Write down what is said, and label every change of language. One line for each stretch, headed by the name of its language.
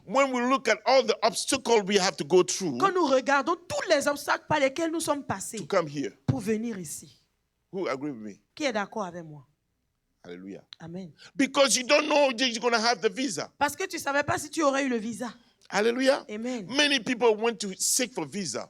English: When we look at all the obstacles we have to go through
French: Quand nous regardons tous les obstacles par lesquels nous sommes
English: to
French: passés
English: come here,
French: pour venir ici,
English: who agree with me?
French: qui est d'accord avec moi?
English: Hallelujah. Amen. Because you don't know that you're going to have the visa.
French: Parce que tu ne savais pas si tu aurais eu le visa.
English: Hallelujah. Amen. Many people went to seek for visa.